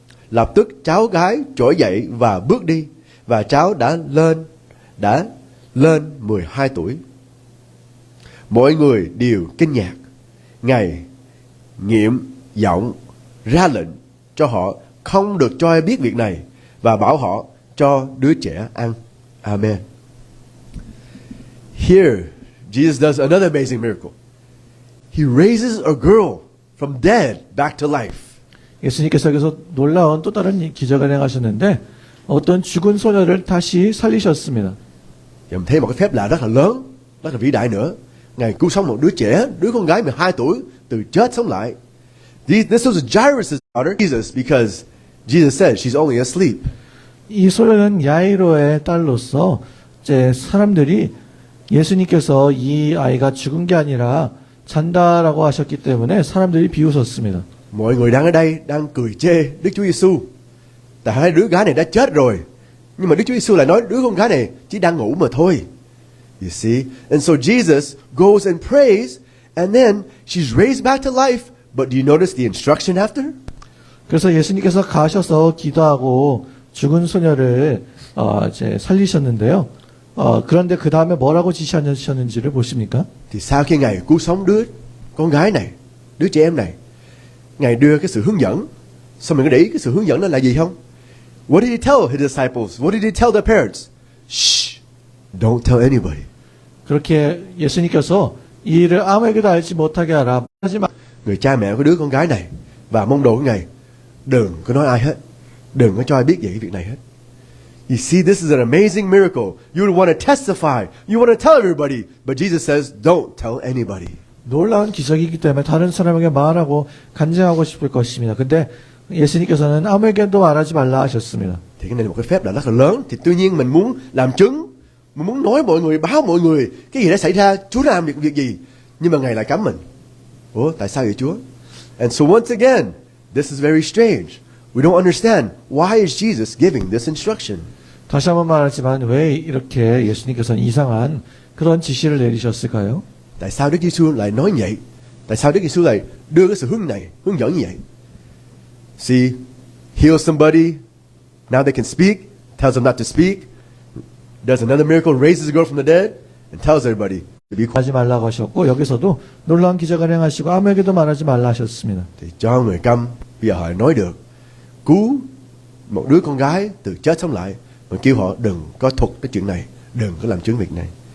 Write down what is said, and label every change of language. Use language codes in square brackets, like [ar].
[vi] Lập tức cháu gái trỗi dậy và bước đi, và cháu đã lên 12 tuổi. Mọi người đều kinh ngạc. Ngài nghiệm giọng ra lệnh cho họ không được cho ai biết việc này và bảo họ cho đứa trẻ ăn. [en] Amen. Here, Jesus does another amazing miracle. He raises a girl from dead back to life. [ko] 예수님께서 여기서 놀라운 또 다른 기적을 행하셨는데 어떤 죽은 소녀를 다시 살리셨습니다. [vi] Và mình thấy một cái phép lạ rất là lớn, rất là vĩ đại nữa. Ngài cứu sống một đứa trẻ, đứa con gái 12 tuổi từ chết sống lại. [en] This was Jairus' daughter, Jesus, because Jesus said she's only asleep. [ko] 이 소녀는 야이로의 딸로서 이제 사람들이 예수님께서 이 아이가 죽은 게 아니라 잔다라고 하셨기 때문에 사람들이 비웃었습니다. [vi] Mọi người đang ở đây đang cười chê Đức Chúa Giêsu. Tại hai đứa gái này đã chết rồi. Nhưng mà Đức Chúa Giêsu lại nói đứa con gái này chỉ đang ngủ mà thôi. [en] You see? And so Jesus goes and prays, and then she's raised back to life. But do you notice the instruction after? [ko] 그래서 예수님께서 가셔서 기도하고 죽은 소녀를 이제 살리셨는데요. 그런데 그 다음에 뭐라고 지시하셨는지를 보십니까? [vi] Thì sau khi Ngài cứu sống đứa con gái này, đứa trẻ em này, Ngài đưa cái sự hướng dẫn. Sao mình có để ý cái sự hướng dẫn đó là gì không? [en] What did he tell his disciples? What did he tell their parents? Shh, don't tell anybody. [ko] 그렇게 예수님께서 이 일을 아무에게도 알지 못하게 하라. 하지만 [vi] Người cha mẹ của đứa con gái này và môn đồ của Ngài đừng có nói ai hết, đừng có cho ai biết về cái việc này hết. [en] You see, this is an amazing miracle. You would want to testify. You want to tell everybody. But Jesus says, don't tell anybody. [ko] 놀라운 기적이기 때문에 다른 사람에게 말하고 간증하고 싶을 것입니다. 근데 예수님께서는 아무에게도 말하지 말라 하셨습니다. [vi] Thì cái này là một cái phép rất là lớn. Thì tuy nhiên mình muốn làm chứng, mình muốn nói mọi người, báo mọi người cái gì đã xảy ra, Chúa làm việc gì. Nhưng mà Ngài lại cấm mình. Ủa, tại sao vậy Chúa? [en] And so once again, this is very strange. We don't understand why is Jesus giving this instruction. [ko] 다시 한번 말하지만 왜 이렇게 예수님께서는 이상한 그런 지시를 내리셨을까요? [vi] Tại sao Đức Giêsu lại nói vậy? Tại sao Đức Giêsu lại đưa cái sự hướng dẫn như vậy? [en] See, heal somebody, now they can speak, tells them not to speak. Does another miracle, raises a girl from the dead, and tells everybody to be quiet. [ko] 하지 말라고 하셨고 여기서도 놀라운 기적을 행하시고 아무에게도 말하지 말라 하셨습니다. [vi] Thì cho người câm, bây giờ họ nói được, cứu một đứa con gái từ chết sống lại, mà kêu họ đừng có thuật cái chuyện này, đừng có làm chứng việc này.